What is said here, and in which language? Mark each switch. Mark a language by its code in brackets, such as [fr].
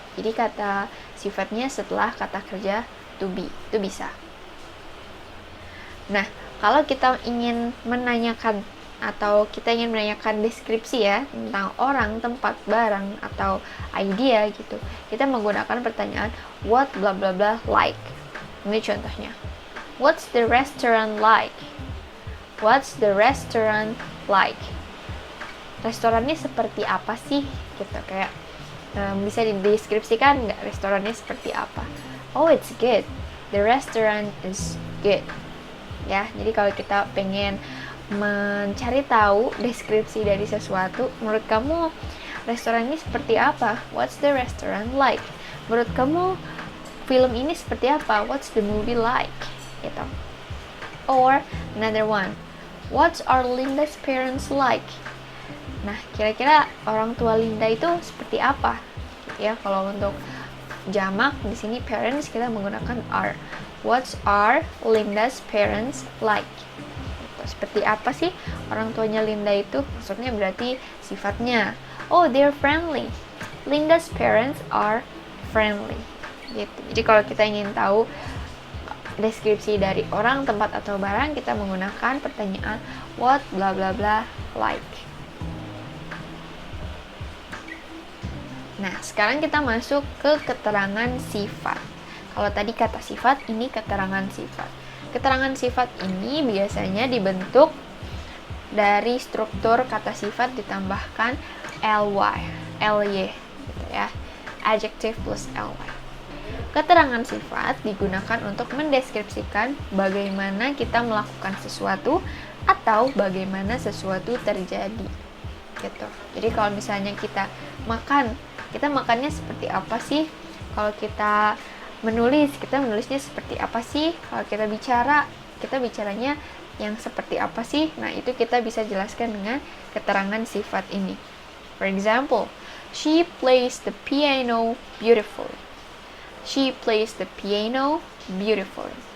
[id] Jadi kata sifatnya setelah kata kerja to be. Itu bisa. Nah, kalau kita ingin menanyakan atau kita ingin menanyakan deskripsi ya tentang orang, tempat, barang, atau idea gitu, kita menggunakan pertanyaan [en] what blah blah blah like. [id] Ini contohnya. [en] What's the restaurant like? What's the restaurant like? [id] Restorannya seperti apa sih? Gitu kayak bisa dideskripsikan nggak restorannya seperti apa? [en] Oh, it's good. The restaurant is good. [id] Ya, jadi kalau kita pengen mencari tahu deskripsi dari sesuatu, menurut kamu restoran ini seperti apa? [en] What's the restaurant like? [id] Menurut kamu film ini seperti apa? [en] What's the movie like? [id] Gitu. [en] Or another one, what's our Linda's parents like? [id] Nah, kira-kira orang tua Linda itu seperti apa? Ya, kalau untuk jamak di sini parents kita menggunakan are. [en] What's our Linda's parents like? [id] Seperti apa sih orang tuanya Linda itu? Maksudnya berarti sifatnya. [en] Oh, they're friendly. Linda's parents are friendly. [id] Gitu. Jadi kalau kita ingin tahu deskripsi dari orang, tempat, atau barang, kita menggunakan pertanyaan [en] what bla bla bla like. [id] Nah, sekarang kita masuk ke keterangan sifat. Kalau tadi kata sifat, ini keterangan sifat. Keterangan sifat ini biasanya dibentuk dari struktur kata sifat ditambahkan ly gitu ya. Adjective plus ly. Keterangan sifat digunakan untuk mendeskripsikan bagaimana kita melakukan sesuatu atau bagaimana sesuatu terjadi. Gitu. Jadi kalau misalnya kita makannya seperti apa sih? Kalau kita kita menulisnya seperti apa sih? Kalau kita bicaranya yang seperti apa sih? Nah, itu kita bisa jelaskan dengan keterangan sifat ini. [en] For example, she plays the piano beautifully. She plays the piano beautifully.